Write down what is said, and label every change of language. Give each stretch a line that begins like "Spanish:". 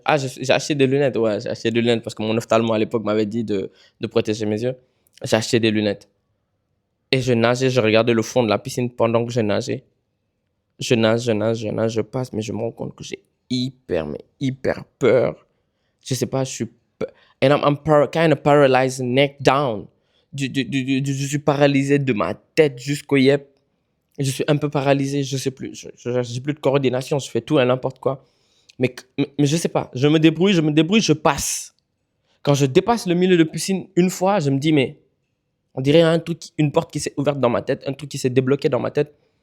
French: Ah, j'ai acheté des lunettes, ouais, j'ai acheté des lunettes parce que mon ophtalmo à l'époque m'avait dit de protéger mes yeux. J'ai acheté des lunettes. Et je nageais, je regardais le fond de la piscine pendant que je nageais. Je passe, mais je me rends compte que j'ai mais hyper peur. Je sais pas, je suis...
English: And kind of paralyzed neck down.
French: Je suis paralysé de ma tête jusqu'au yep. Je suis un peu paralysé, je sais plus. J'ai plus de coordination, je fais tout et n'importe quoi. Mais je sais pas, je me débrouille, je passe. Quand je dépasse le milieu de piscine une fois, je me dis, mais on dirait une porte qui s'est ouverte dans ma tête, un truc qui s'est débloqué dans ma tête.